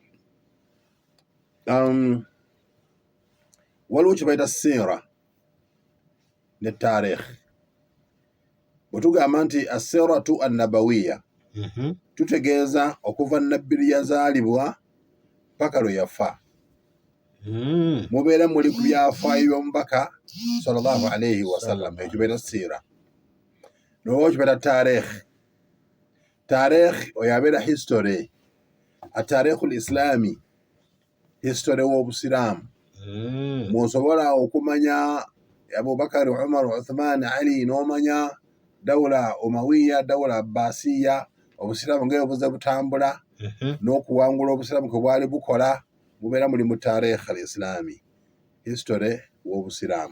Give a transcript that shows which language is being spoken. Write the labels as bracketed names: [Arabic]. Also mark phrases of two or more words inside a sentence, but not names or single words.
[Ganda] Waliwo kye bayita siira ne taarikh. Bwe tugamba nti [Arabic] السيرة النبوية, [Ganda] tutegeeza okuva nabbi lwe yazaalibwa paka lwe yafa. Mubeera muli ku byafaayo by'omubaka [Arabic] صلى الله عليه وسلم, [Ganda] ekyo bayita siira. Noba kye bayita taarikh. Taarikh oyo abeera history, [Arabic] التاريخ الإسلامي, [Ganda] history w'obusiraamu. Mw'osobola okumanya Abubakar, Umar, Uthman, Ali, n'omanya [Arabic] الدولة الأموية, الدولة العباسية, [Ganda] obusiraamu nga buze butambula n'okuwangula obusiraamu kwe bwali bukola, mubeera muli mu [Arabic] التاريخ الإسلامي, [Ganda] history w'obusiraamu.